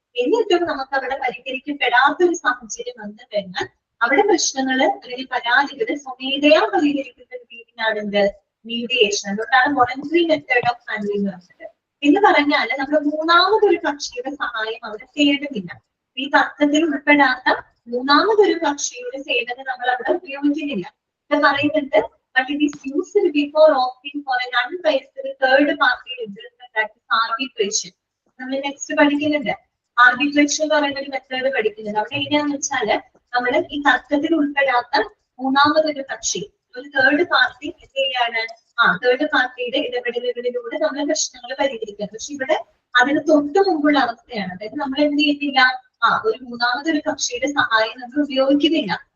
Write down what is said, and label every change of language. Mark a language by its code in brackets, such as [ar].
[ml] എന്നിട്ടും നമുക്ക് അവിടെ പരിഹരിക്കപ്പെടാത്തൊരു സാഹചര്യം വന്നു കഴിഞ്ഞാൽ അവിടെ പ്രശ്നങ്ങള് അല്ലെങ്കിൽ പരാതികള് സ്വമേധയാ പരിഹരിക്കുന്ന ഒരു രീതിയാണ് എന്ത്, മീഡിയേഷൻ. അതുകൊണ്ടാണ് വോളണ്ടറി മെത്തേഡ് ഓഫ് ഹാൻഡ്ലിംഗ് പറഞ്ഞത്. എന്ന് പറഞ്ഞാൽ നമ്മൾ മൂന്നാമതൊരു കക്ഷിയുടെ സഹായം അവിടെ തേടുന്നില്ല. ഈ തർക്കത്തിൽ ഉൾപ്പെടാത്ത മൂന്നാമതൊരു കക്ഷിയുടെ സേവനം നമ്മൾ അവിടെ ഉപയോഗിക്കുന്നില്ല. ഇത് പറയുന്നുണ്ട്, [en] but it is used before opting for an unbiased third party interest, that is arbitration. [ml] നമ്മൾ നെക്സ്റ്റ് പഠിക്കുന്നുണ്ട് ആർബിട്രേഷൻ എന്ന് പറയുന്ന ഒരു മെത്തേഡ് പഠിക്കുന്നുണ്ട്. അവിടെ എങ്ങനെയാന്ന് വെച്ചാല് നമ്മൾ ഈ തർക്കത്തിൽ ഉൾപ്പെടാത്ത മൂന്നാമതൊരു കക്ഷി, ഒരു തേർഡ് പാർട്ടി എന്ത് ചെയ്യാണ്, തേർഡ് പാർട്ടിയുടെ ഇടപെടലുകളിലൂടെ നമ്മൾ പ്രശ്നങ്ങൾ പരിഹരിക്കുക. പക്ഷെ ഇവിടെ അതിന് തൊട്ട് മുമ്പുള്ള അവസ്ഥയാണ്. അതായത് നമ്മൾ എന്ത് ചെയ്യുന്നില്ല, ഒരു മൂന്നാമതൊരു കക്ഷിയുടെ സഹായം നമ്മൾ ഉപയോഗിക്കുന്നില്ല.